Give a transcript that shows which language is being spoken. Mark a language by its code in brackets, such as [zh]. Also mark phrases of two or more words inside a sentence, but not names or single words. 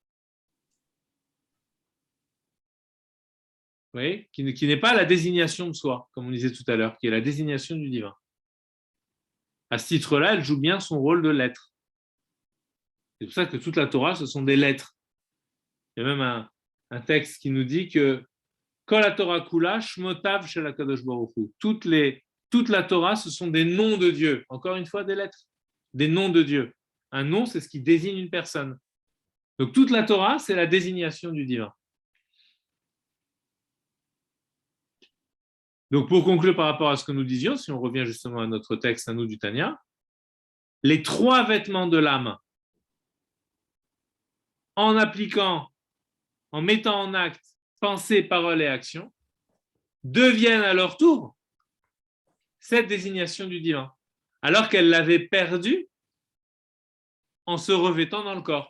[fr] Vous voyez, qui n'est pas la désignation de soi, comme on disait tout à l'heure, qui est la désignation du divin. À ce titre-là, elle joue bien son rôle de lettre. C'est pour ça que toute la Torah, ce sont des lettres. Il y a même un texte qui nous dit que [he] כל התורה כולה שמותיו של הקדוש ברוך הוא. [fr] Toute la Torah, ce sont des noms de Dieu. Encore une fois, des lettres. Des noms de Dieu. Un nom, c'est ce qui désigne une personne. Donc toute la Torah, c'est la désignation du divin. Donc pour conclure par rapport à ce que nous disions, si on revient justement à notre texte, à nous du Tanya, les 3 vêtements de l'âme, en appliquant, en mettant en acte pensée, parole et action, deviennent à leur tour cette désignation du divin, alors qu'elle l'avait perdue en se revêtant dans le corps.